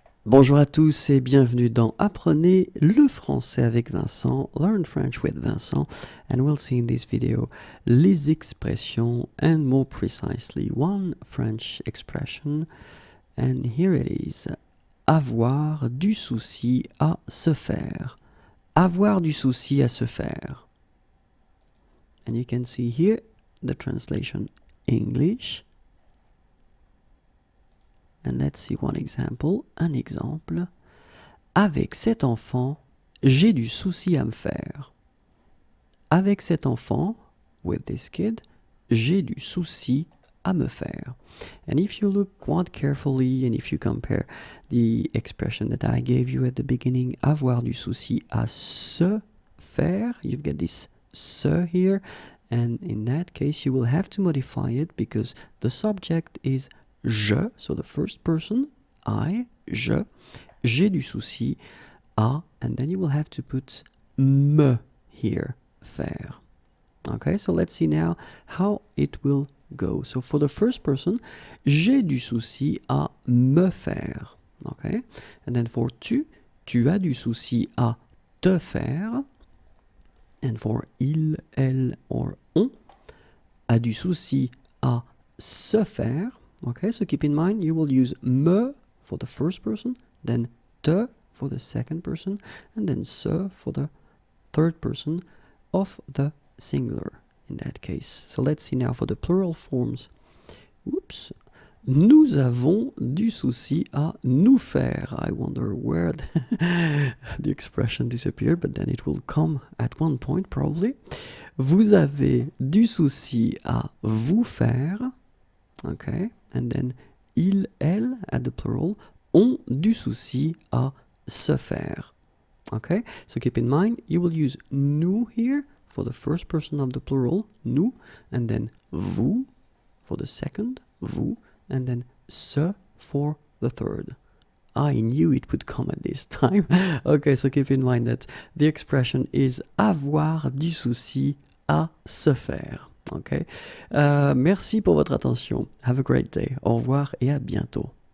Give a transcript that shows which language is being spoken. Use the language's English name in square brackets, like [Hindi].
[French] Bonjour à tous et bienvenue dans Apprenez le français avec Vincent, [English] Learn French with Vincent, and we'll see in this video les expressions and more precisely one French expression, and here it is, avoir du souci à se faire, avoir du souci à se faire, and you can see here the translation English. And let's see one example. [French] Un exemple. Avec cet enfant, j'ai du souci à me faire. Avec cet enfant, [English] with this kid, [French] j'ai du souci à me faire. [English] And if you look quite carefully and if you compare the expression that I gave you at the beginning, avoir du souci à se faire, you've got this se here. And in that case, you will have to modify it because the subject is je, so the first person, I, je, j'ai du souci à, and then you will have to put me here, faire. Okay, so let's see now how it will go. So for the first person, [French] j'ai du souci à me faire. Okay, and then for tu as du souci à te faire. [English] And for [French] il, elle, or on, a du souci à se faire. [English] Okay, so keep in mind, you will use me for the first person, then te for the second person, and then se for the third person of the singular in that case. So let's see now for the plural forms. Oops. [French] Nous avons du souci à nous faire. [English] I wonder where the expression disappeared, but then it will come at one point probably. [French] Vous avez du souci à vous faire. [English] Okay, and then [French] il, elle, at the plural, ont du souci à se faire. [English] Okay, so keep in mind, you will use nous here for the first person of the plural, nous, and then vous for the second, vous, and then se for the third. I knew it would come at this time. Okay, so keep in mind that the expression is avoir du souci à se faire. Okay, [French] merci pour votre attention. [English] Have a great day. [French] Au revoir et à bientôt.